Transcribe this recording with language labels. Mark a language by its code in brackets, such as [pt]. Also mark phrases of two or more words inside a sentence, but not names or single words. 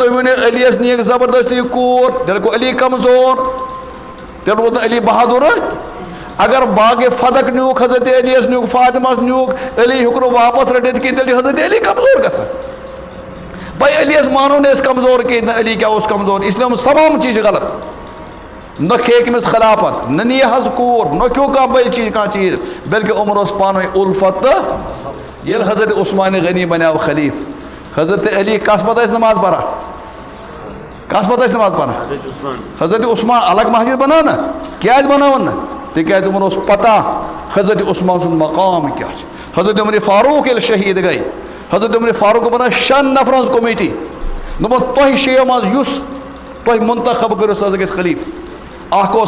[ks] تُہۍ ؤنِو علیَس نِیَکھ زبردستی کوٗر تیٚلہِ گوٚو علی کمزور تیٚلہِ روٗد نہٕ علی بہادُر اگر باغِ فدق نیوٗکھ حضرت علیَس نیوٗکھ فاطمہس نیوٗکھ علی ہیوٚک نہٕ واپس رٔٹِتھ کِہیٖنۍ تیٚلہِ چھُ حضرت علی کمزور گژھان بھائی علیَس مانو نہٕ أسۍ کمزور کِہیٖنۍ نہ علی کیٛاہ اوس کمزور [ur] اس لیے [ks] یِم تمام چیٖز چھِ غلط نہ کھیٚیہِ أمِس خلافت نہ نِیہِ حظ کوٗر نہ کھیوٚو کانٛہہ بیٚیہِ چیٖز کانٛہہ چیٖز بلکہِ عمر اوس پانہٕ ؤنۍ اُلفت تہٕ ییٚلہِ حضرت عثمان غنی بنیو خلیف حضرت علی کس پتہ ٲسۍ نماز پران کس پتہ ٲسۍ نماز پران حضرت عثمان الگ مسجد بنٲو نا کیٛازِ بنٲوٕن نہٕ تِکیٛازِ یِمن اوس پتہ حضرت عثمان سُنٛد مقام کیٛاہ چھُ حضرت عمر فاروق ییٚلہِ شہیٖد گٔے حضرت عمر فاروق بنٲو 6 نفرن ہٕنٛز کمیٹی دوٚپُن تۄہہِ 6 منٛز یُس تۄہہِ منتخب کٔرِو سُہ حظ گژھِ خلیف اکھ اوس